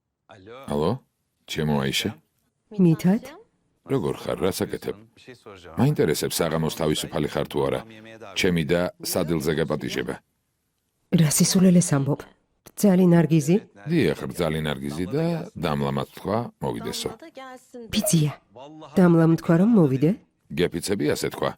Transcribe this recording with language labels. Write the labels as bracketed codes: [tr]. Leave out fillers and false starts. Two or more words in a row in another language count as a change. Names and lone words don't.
[ka] ალო, ჩემო აიშე, მითად? როგორ ხარ, რა საკეთებ? [tr] Bir şey soracağım. [ka] მაინტერესებს საღამოს თავისუფალი ხარ თუ არა? ჩემი და სადილზე გაპატიჟება. რა სისულელეს ამბობ? ბრძალი ნარგიზი? დიახ, რძალი ნარგიზი და დამლამაც თქვა, მოვიდესო. ბიძია. დამლამ თქვა რომ მოვიდე? გეფიცები ასე თქვა.